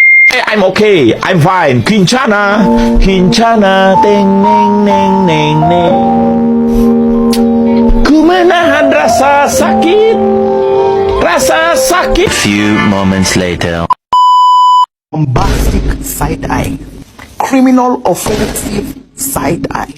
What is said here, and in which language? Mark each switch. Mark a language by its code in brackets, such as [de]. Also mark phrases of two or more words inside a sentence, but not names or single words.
[en] I'm okay, I'm fine. Kincana, kincana, teng neng neng neng neng. [id] Ku menahan rasa sakit, rasa sakit. [en] Few moments later. Bombastic side eye, criminal offensive side eye.